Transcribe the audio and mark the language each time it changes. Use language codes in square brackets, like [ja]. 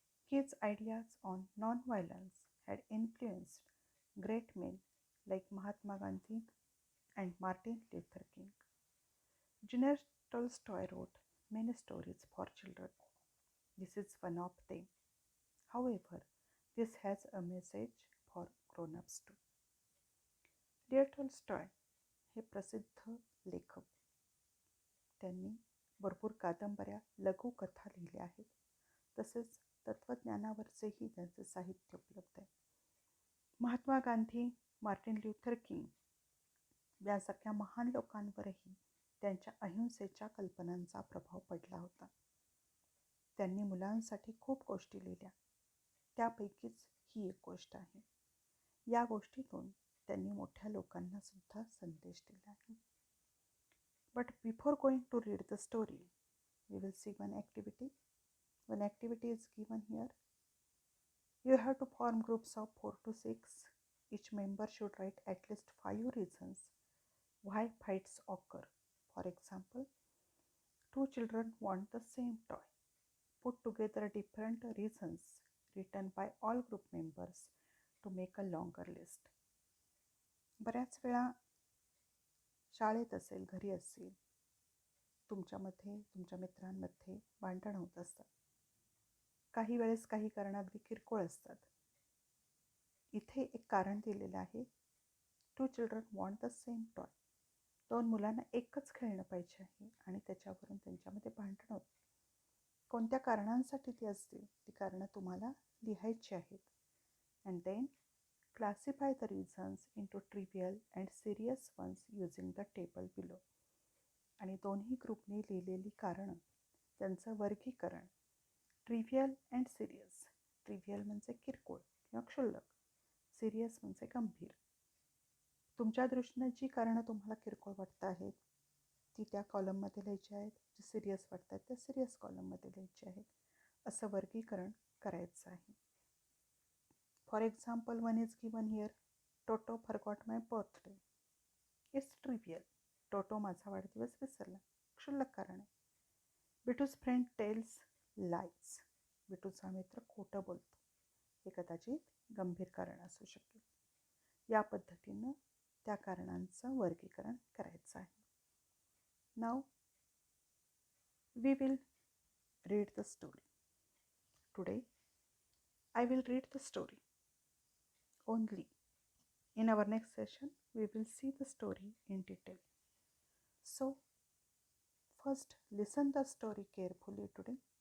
[en] His ideas on nonviolence had influenced great men like Mahatma Gandhi and Martin Luther King. Junior Tolstoy wrote many stories for children. This is one of them. However, this has a message for grown-ups too. [mr] Leo Tolstoy हे प्रसिद्ध लेखक. त्यांनी भरपूर कादंबऱ्या, लघुकथा लिहिल्या आहेत. तसेच तत्त्वज्ञानावरचेही त्यांचे साहित्य उपलब्ध आहे. Mahatma Gandhi, Martin Luther king यासारख्या महान लोकांवरही त्यांच्या अहिंसेच्या कल्पनांचा प्रभाव पडला होता. त्यांनी मुलांसाठी खूप गोष्टी लिहिल्या. त्यापैकीच ही एक गोष्ट आहे. या गोष्टीतून त्यांनी मोठ्या लोकांना सुद्धा संदेश दिला आहे. [en] But before going to read the story, we will see one activity. One activity is given here. You have to form groups of 4 to 6. Each member should write at least 5 reasons why fights occur. For example, 2 children want the same toy. Put together different reasons written by all group members to make a longer list. [mr] बऱ्याच वेळा शाळेत असेल, घरी असेल, तुमच्यामध्ये, तुमच्या मित्रांमध्ये भांडण होत असतात. काही वेळेस काही कारण अगदी किरकोळ असतात. इथे एक कारण दिलेलं आहे. [en] 2 children want the same toy. [mr] 2 मुलांना एकच खेळणं पाहिजे आहे आणि त्याच्यावरून त्यांच्यामध्ये भांडण होतं. कोणत्या कारणांसाठी ती असतील ती कारणं तुम्हाला लिहायची आहेत. [en] And then classify the reasons into trivial and serious ones using the table below. [mr] आणि दोन्ही ग्रुपने लिहिलेली कारणं, त्यांचं वर्गीकरण [en] Trivial and serious. [mr] ट्रिव्हियल म्हणजे किरकोळ किंवा क्षुल्लक, सिरियस म्हणजे गंभीर. तुमच्या दृष्टीनं जी कारणं तुम्हाला किरकोळ वाटत आहेत ती त्या कॉलममध्ये लिहायची आहेत. जी सिरियस वाटतात त्या सिरियस कॉलममध्ये लिहायची आहेत. असं वर्गीकरण करायचं आहे. [en] For example, one is given here. Toto forgot my birthday. It's trivial. [mr] Toto माझा वाढदिवस विसरला. क्षुल्लक कारण आहे. [en] Bitu's friend tells lies. [mr] बिटूचा मित्र खोटं बोलतो. हे कदाचित गंभीर कारण असू शकेल. या पद्धतीनं त्या कारणांचं वर्गीकरण करायचं आहे. [en] Now we will read the story. Today I will read the story only. In our next session, we will see the story in detail. So, first listen the story carefully today.